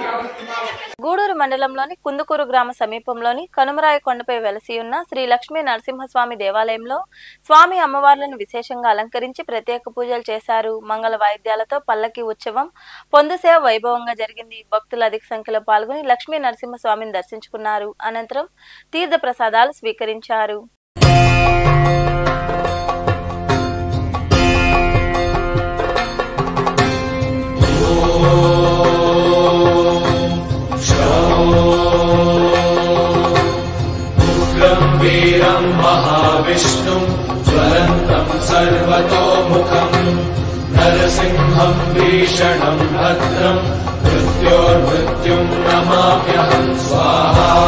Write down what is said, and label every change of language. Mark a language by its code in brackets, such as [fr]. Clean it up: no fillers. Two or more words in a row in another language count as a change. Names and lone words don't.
[te] గూడూరు మండలంలోని కుందుకూరు గ్రామ సమీపంలోని కనుమరాయ కొండపై వెలసి ఉన్న శ్రీ లక్ష్మీ నరసింహస్వామి దేవాలయంలో స్వామి అమ్మవార్లను విశేషంగా అలంకరించి ప్రత్యేక పూజలు చేశారు. మంగళ వాయిద్యాలతో పల్లకి ఉత్సవం పొందుసేవ వైభవంగా జరిగింది. భక్తులు అధిక సంఖ్యలో పాల్గొని లక్ష్మీ నరసింహస్వామిని దర్శించుకున్నారు. అనంతరం తీర్థ ప్రసాదాలు స్వీకరించారు. [sa] वीरं महाविष्णुं ज्वलन्तं सर्वतोमुखं नरसिंहं भीषणं भद्रं मृत्योर्मृत्युं नमाम्यहं स्वाहा